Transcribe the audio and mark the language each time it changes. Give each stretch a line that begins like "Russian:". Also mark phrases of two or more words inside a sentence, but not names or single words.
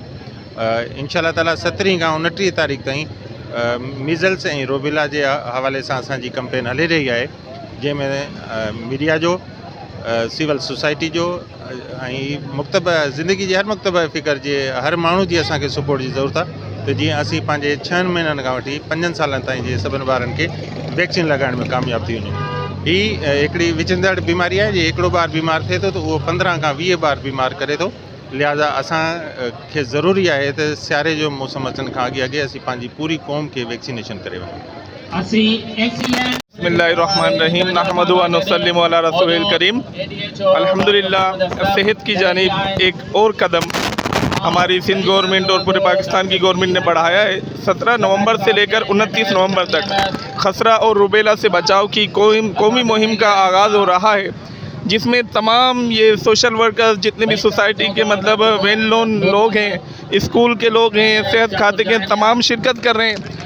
Arabic: إن شاء الله تعالى
Sindhi: 17 खां 29 तारीख़ ताईं मीज़ल्स ऐं रूबेला जे हवाले सां असांजी कैंपेन हली रही आहे जंहिंमें मीडिया जो,
English: civil society
Sindhi: जो ऐं मुक्तब ज़िंदगी जे हर मुक्तब फ़िक्र जे हर माण्हू जी असांखे सपोर्ट जी ज़रूरत आहे त जीअं असीं पंहिंजे 6 महीननि खां वठी 5 सालनि ताईं जे सभिनि ॿारनि खे वैक्सीन लॻाइण में कामयाबु थी वञूं। हीअ हिकिड़ी विचंदड़ बीमारी आहे। जे हिकिड़ो ॿार बीमार थिए थो त उहो 15 खां 20 ॿार बीमार करे थो। लिहाज़ा असांखे ज़रूरी आहे त सियारे जो मौसम अचण खां अॻे असीं पंहिंजी पूरी क़ौम खे वैक्सीनेशन करे वञूं।
Arabic: بسم الله الرحمن الرحيم نحمده و نسلم على رسوله الكريم.
Urdu: الحمدللہ صحت کی جانب ایک اور قدم ہماری سندھ گورنمنٹ اور پورے پاکستان کی گورنمنٹ نے بڑھایا ہے. 17 نومبر سے لے کر 29 نومبر تک خسرہ اور روبیلا سے بچاؤ کی قومی مہم کا آغاز ہو رہا ہے، جس میں تمام یہ
English: social workers
Urdu: جتنے بھی سوسائٹی کے مطلب
English: well known
Urdu: لوگ ہیں، اسکول کے لوگ ہیں، صحت کھاتے کے تمام شرکت کر رہے ہیں.